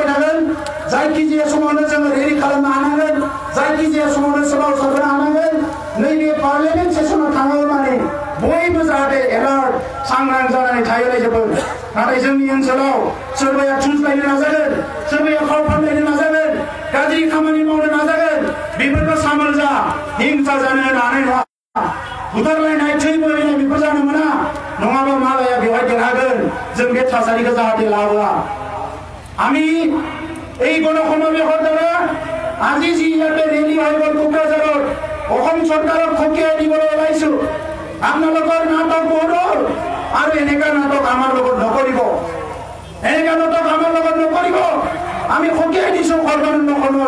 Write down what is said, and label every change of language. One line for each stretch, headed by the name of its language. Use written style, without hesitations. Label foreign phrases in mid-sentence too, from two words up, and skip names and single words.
Bodo: थागोन जायखिजाया समावनो जोङो रेडि खालामनो हानांगोन जायखिजाया समावनो सोमावसारनो हानांगोन नैबे पार्लियामेन्ट सेसनाव थाङो माने बयबो जाहाथे एलार्ट सांग्रां जानानै थायो रायजोफोर नाथाय जोंनि ओनसोलाव सोरबाया थुनज्लायनो नाजागोन सोरबाया फाव फान्दायनो नाजागोन गाज्रि खामानि मावनो नाजागोन बेफोरखौ सामोल जा हिंसा जानो हानाय नङा बुथारलायनाय थै बोहैनाय बेफोर जानो मोना नङाबा मालाया बेवहाय देरहागोन जों बे थासारिखौ जाहाथे लाबोआ আমি
Assamese: এই গণসমাবেশৰ দ্বাৰা আজি যি ইয়াতে ৰেলী হৈ গ'ল কোকৰাঝাৰত অসম চৰকাৰক খকিয়াই দিবলৈ ওলাইছো আপোনালোকৰ নাটক বহুত হ'ল আৰু এনেকুৱা নাটক আমাৰ লগত নকৰিব এনেকুৱা নাটক আমাৰ লগত নকৰিব আমি খকিয়াই দিছো সৰ্বনিম্ন